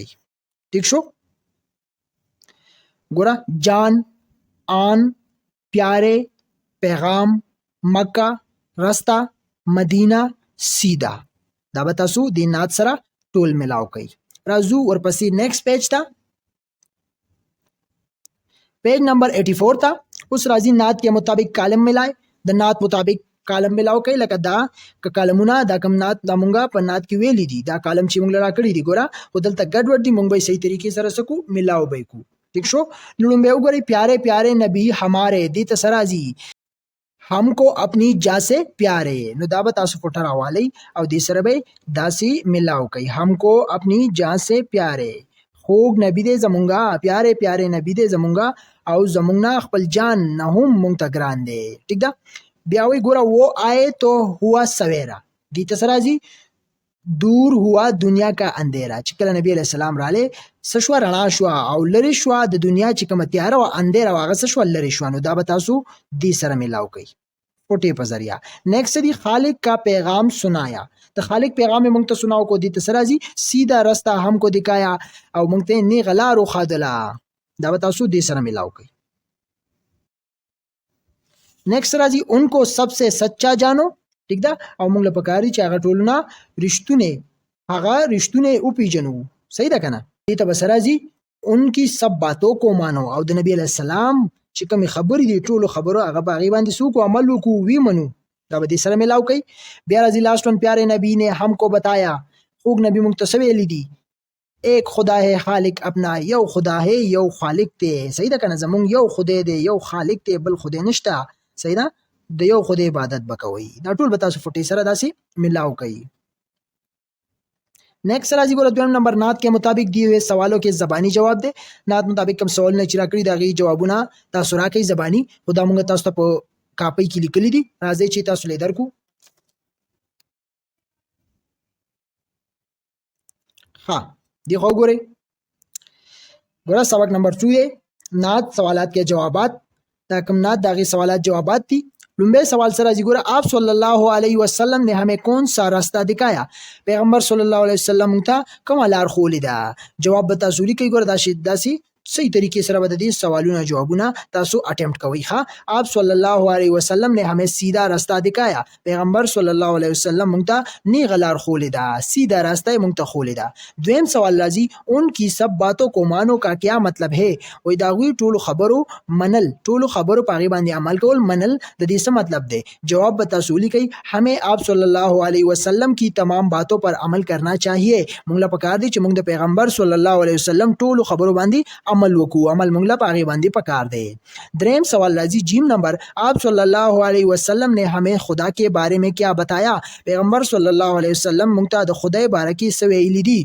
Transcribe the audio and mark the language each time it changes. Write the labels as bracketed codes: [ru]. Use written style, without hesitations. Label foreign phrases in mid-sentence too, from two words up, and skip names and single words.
[ps] ٹھیک شو. ګوره جان، آن، پیارے، پیغام، مکہ، رستہ، مدینہ، سیدھا. دا به تاسو د نعت سره ټول ملاو کوي. راځو ورپسې [en] next page [ps] ته. پیج نمبر 84 ته. اوس راځي [ur] نعت کے مطابق کالم ملائے. [ps] د نعت مطابق کالم ملاو کوي. لکه دا که کالمونه دا کم نعت دا مونږه په نعت کې ویلي دي دا کالم چې مونږ لرا کړی دي ګوره خو دلته ګډوډ دي مونږ به صحیح طریقې سره سکو ملاو به کو. ٹھیک شو. لومبه وګورئ [ur] پیارے پیارے نبی ہمارے [ps] دې ته سره راځي [ur] ہم کو اپنی جا سے پیارے. [ps] نو دا به تاسو فوټه راوالی او دې سره به داسې ملاو کوي. [ur] ہم کو اپنی جا سے پیارے. [ps] خوږ نبی دې زمونږه، پیارے پیارے نبی دې زمونږه او زمونږ نه خپل جان نه هم مونږ ته ګران دی. ٹھیک ده. بیا وی ګوره [ur] وہ آئے تو ہوا سویرا. [ps] دې ته سره راځي [ur] دور ہوا دنیا کا اندھیرا. [ps] چې کله نبی علیہ السلام رااله څه شوه؟ رڼا شوه او لرې شوه د دنیا چې کومه تیاره وه اندھیره وه هغه څه شوه؟ لرې شوه. نو دا به تاسو دې سره ملاو کوي فوټې په ذریعہ. [ur] نیکسٹ دی خالق کا پیغام سنایا. [ps] د خالق پیغام موږ ته سناو کو. دې ته سره راځي [ur] سیدھا راستہ ہم کو دکھایا [ps] او موږ ته نیغ لارو خادله. دا به تاسو دې سره ملاو کوي. نیکسٹ راځي [ur] ان کو سب سے سچا جانو. [ps] ٹھیک ده. او موږ له پکاري چې هغه ټولونه رښتونه او پیژنو. صحیح ده کنه. دې ته بس راځي [ur] ان کی سب باتوں کو مانو. [ps] او د نبی علیہ السلام چې کوم خبرې دي ټولو خبرو هغه باغی باندې سو کو عمل وکړو وی منو. دا به دې سره ملاو کوي. بیا راځي [en] last one [ur] پیارے نبی نے ہم کو بتایا. [ps] خوږ نبی موږ ته څه ویلي دي [ur] ایک خدا ہے خالق اپنا، [ps] یو خدا ہے یو خالق دی. صحیح ده کنه؟ زمونږ یو خدای دی، یو خالق دی، بل خدای نشته. صحیح ده؟ د یو خدای عبادت وکوي. دا ټول به تاسو فوټې سره داسې ملاو کوي. نیکسٹ راځي ګوره دویم نمبر [ur] نعت کے مطابق دیے ہوئے سوالوں کے زبانی جواب دے. [ps] نعت مطابق کوم سوالونه چې راکړي د هغې جوابونه تاسو راکړئ زبانی. خو دا مونږ تاسو ته په کاپۍ کې لیکلي دي. راځئ چې تاسو له درکو. ها دی خو ګورئ. ګوره سبق نمبر 2 دی [ur] نعت سوالات کے جوابات. [ps] دا کوم نعت د هغې سوالات جوابات دي. [ur] لومبے سوال سے [ps] راځي ګوره [ur] آپ صلی اللہ علیہ وسلم نے ہمیں کون سا راستہ دکھایا؟ [ps] پیغمبر صلی اللہ علیہ وسلم ته کومه لار ښوولې ده؟ جواب به تاسو لیکئ. ګوره داسې صحیح طریقې سره به د دې سوالونه جوابونه تاسو اټمپټ کوئ. [ur] ښه آپ صلی اللہ علیہ وسلم نے ہمیں سیدھا راستہ دکھایا. [ps] پیغمبر صلی اللہ علیہ وسلم مونږ ته نیغه لار ښوولې ده، [ur] سیدھا راستہ [ps] یې مونږ ته ښوولې ده. دویم سوال راځي [ur] ان کی سب باتوں کو مانو کا کیا مطلب ہے؟ [ps] وایي د هغوی ټولو خبرو منل، ټولو خبرو په هغې باندې عمل کول، منل د دې څه مطلب دی؟ جواب به تاسو لیکئ. [ur] ہمیں آپ صلی اللہ علیہ وسلم کی تمام باتوں پر عمل کرنا چاہیے. [ps] مونږ له پکار دی چې مونږ د پیغمبر صلی الله علیه وسلم ټولو خبرو باندې عمل وکړو. عمل مونږ له په هغې باندې پکار دی. دریم سوال راځي [ur] جیم نمبر آپ صلی اللہ علیہ وسلم نے ہمیں خدا کے بارے میں کیا بتایا؟ [ps] پیغمبر صلی اللہ علیہ وسلم مونږ ته د خدای باره کې څه ویلي دي؟